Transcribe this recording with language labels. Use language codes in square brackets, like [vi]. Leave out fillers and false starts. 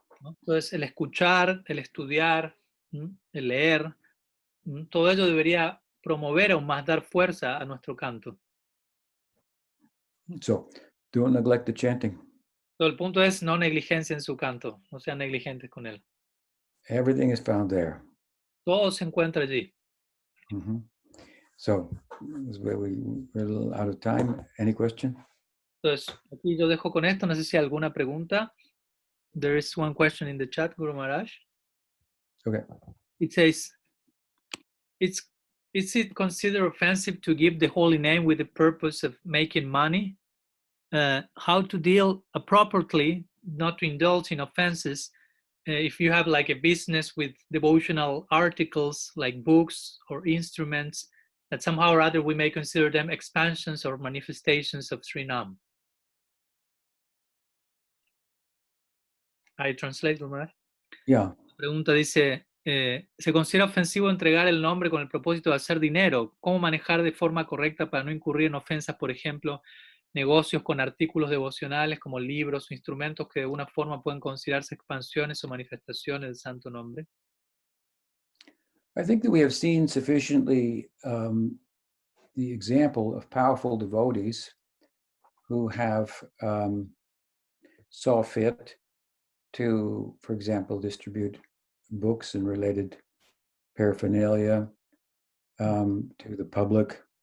[es] Entonces, el escuchar, el estudiar, el leer, todo ello debería promover aún más, dar fuerza a nuestro canto. [en] So, don't neglect the chanting. [es] Todo el punto es no negligencia en su canto, no sean negligentes con él. [en] Everything is found there. [es] Todo se encuentra allí. Mm-hmm. [en] So, this way we're a little out of time. Any question? [es] Entonces, aquí yo dejo con esto, no sé si hay alguna pregunta. [en] There is one question in the chat, Guru Maharaj. Okay. It says, is it considered offensive to give the holy name with the purpose of making money? How to deal appropriately, not to indulge in offenses, if you have like a business with devotional articles like books or instruments that somehow or other we may consider them expansions or manifestations of Suriname. I translate, [es] ¿verdad? [en] Yeah. [es] La pregunta dice, ¿se considera ofensivo entregar el nombre con el propósito de hacer dinero? ¿Cómo manejar de forma correcta para no incurrir en ofensas, por ejemplo, negocios con artículos devocionales como libros o instrumentos que de alguna forma pueden considerarse expansiones o manifestaciones del santo nombre? [en] I think that we have seen sufficiently the example of powerful devotees who have saw fit to, for example, distribute books and related paraphernalia to the public